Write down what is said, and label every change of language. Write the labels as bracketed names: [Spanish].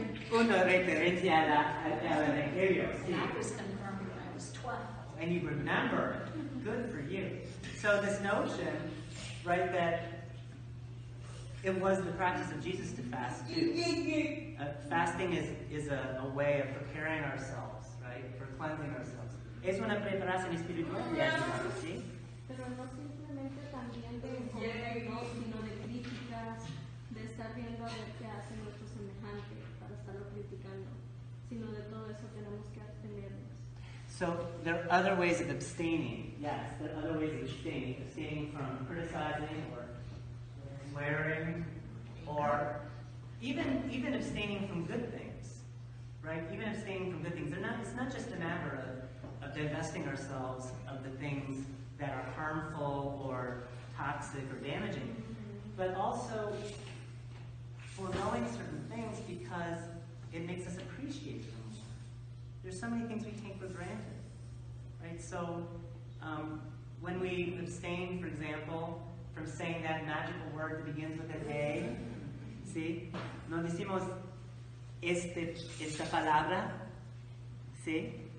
[Spanish] Bueno, una referencia al Evangelio. [English] And I was confirmed when I was 12. And you remember. Good for you. So this notion, right, that it was the practice of Jesus to fast too. Fasting is a way of preparing ourselves, right, for cleansing ourselves. [Spanish] Es una preparación espiritual de ayudarnos, ¿sí? Pero no simplemente también de comer, ¿no? Sino de críticas, de estar viendo a ver qué hace nuestro semejante para estarlo criticando, sino de todo eso tenemos que abstenernos. [English] So there are other ways of abstaining. Yes, there are other ways of abstaining from criticizing or swearing, or even abstaining from good things, right? Even abstaining from good things. It's not just a matter of divesting ourselves of the things that are harmful or toxic or damaging, but also foregoing certain things because it makes us appreciate them more. There's so many things we take for granted, right? So when we abstain, for example, from saying that magical word that begins with an A, ¿sí? [Spanish] No decimos esta palabra, ¿sí?